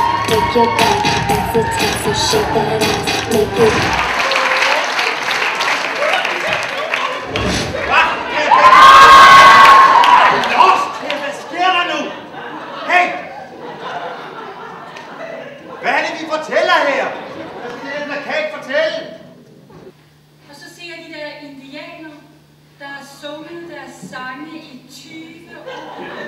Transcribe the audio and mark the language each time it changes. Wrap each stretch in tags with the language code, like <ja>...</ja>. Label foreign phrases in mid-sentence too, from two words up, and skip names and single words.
<en>Make your back, that's the test. So shake that ass, make it.</en> <da>Hvad sker der nu? Hey! Hvad er det, vi fortæller her? Hvad er det, der kan ikke fortælle? Og så ser de der indianer, der har sunget deres sange i 20 år.</da>